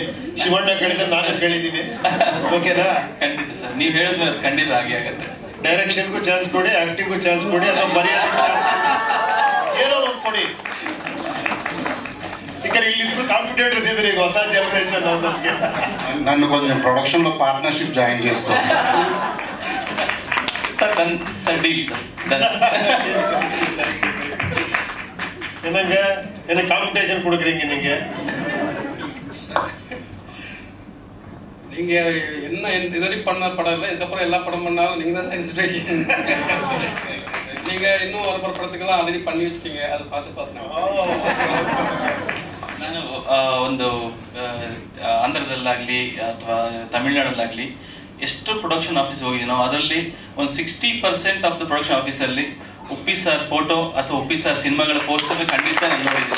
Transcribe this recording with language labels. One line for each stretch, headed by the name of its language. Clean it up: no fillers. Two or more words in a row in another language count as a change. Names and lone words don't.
Kannada: ಶಿವಣ್ಣ ಕೇಳಿದ್ರೆ ನಾನು ಕೇಳಿದ್ದೀನಿ, ಓಕೆನಾ? ಖಂಡಿತ ಸರ್, ನೀವು ಹೇಳಿದ್ರೆ ಅದು ಖಂಡಿತ ಆಗಿ ಆಗುತ್ತೆ. ಡೈರೆಕ್ಷನ್ಗೂ ಚಾನ್ಸ್ ಕೊಡಿ, ಆಕ್ಟಿಂಗ್ಗೂ ಚಾನ್ಸ್ ಕೊಡಿ, ಅಥವಾ ಬರೆಯೋದಕ್ಕೂ ಚಾನ್ಸ್ ಕೊಡಿ, ಏನೋ ಒಂದು ಕೊಡಿ. ಯಾಕಂದ್ರೆ ಇಲ್ಲಿ ಇಬ್ರು ಕಾಂಪಿಟೇಟರ್ಸ್ ಇದ್ರೆ ಈಗ ಹೊಸ ಜನರೇಷನ್ ನಮಗೆ.
Telugu: నన్ను కొంచెం ప్రొడక్షన్లో
English: partnership join
Telugu: చేసుకో.
English: sir done sir, deal sir, done.
Tamil: என்ன காம்படிஷன் கொடுக்குறீங்க நீங்க? நீங்க என்ன இதுவரை பண்ண படம் இல்லை, இதுக்கப்புறம் எல்லா படம் பண்ணாலும் நீங்க தான் இன்ஸ்பிரேஷன். நீங்க இன்னும் ஒரு படத்துக்கெல்லாம் ஆல்ரெடி பண்ணி வச்சிட்டீங்க, அதை பார்த்து
Kannada: ನಾನು ಒಂದು ಆಂಧ್ರದಲ್ಲಾಗಲಿ ಅಥವಾ ತಮಿಳ್ನಾಡಲ್ಲಾಗಲಿ ಎಷ್ಟು
English: production office
Kannada: ಹೋಗಿದ್ದೀನೋ ಅದರಲ್ಲಿ ಒಂದು 60%
English: of the production
Kannada: ಆಫೀಸಲ್ಲಿ ಉಪ್ಪಿ ಸರ್ ಫೋಟೋ ಅಥವಾ ಉಪ್ಪಿ ಸರ್ ಸಿನಿಮಾಗಳ ಪೋಸ್ಟರ್ ಖಂಡಿತ ನಾನು ನೋಡಿದ್ದೀನಿ.